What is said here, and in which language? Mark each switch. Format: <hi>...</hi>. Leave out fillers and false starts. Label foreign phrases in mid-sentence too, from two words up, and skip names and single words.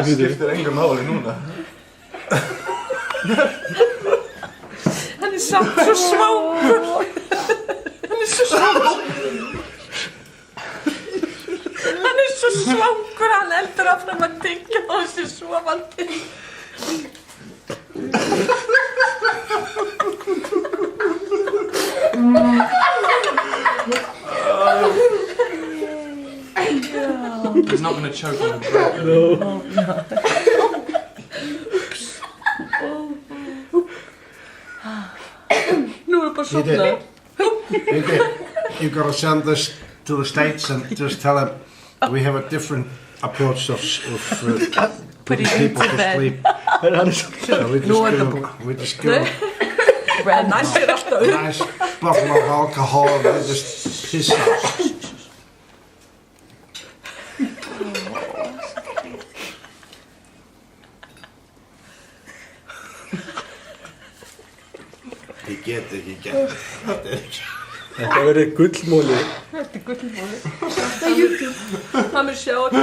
<is>Það skiptir engu máli núna. Hann samt svo svangur. Hann svo svangur. Hann svo svangur, hann heldur áfram að tyggja og þessi sofandi.</is> <en>He's not going to choke on the bread. No.</en> <is>Nú bara sofnað.</is> <en>You gotta send this to the States and just tell them we have a different approach of putting people to sleep. So we just go Nice bottle of alcohol and they just piss out.</en> <is>Ég get ekki gert Þetta verður gullmóli. Þetta gullmóli. Þetta YouTube. Hann sjá ekki.</is>